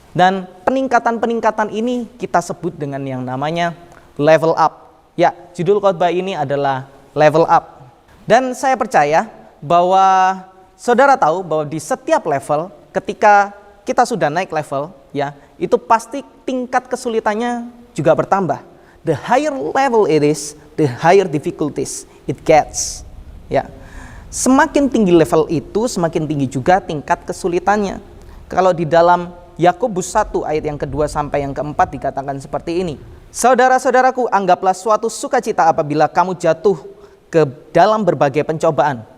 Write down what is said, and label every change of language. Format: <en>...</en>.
<id>Dan peningkatan-peningkatan ini kita sebut dengan yang namanya level up. Ya, judul khotbah ini adalah level up. Dan saya percaya bahwa saudara tahu bahwa di setiap level, ketika kita sudah naik level, ya, itu pasti tingkat kesulitannya juga bertambah.</id> <en>The higher level it is, the higher difficulties it gets.</en> <id>Ya, semakin tinggi level itu, semakin tinggi juga tingkat kesulitannya. Kalau di dalam Yakobus 1 ayat yang kedua sampai yang keempat dikatakan seperti ini. Saudara-saudaraku, anggaplah suatu sukacita apabila kamu jatuh ke dalam berbagai pencobaan.</id>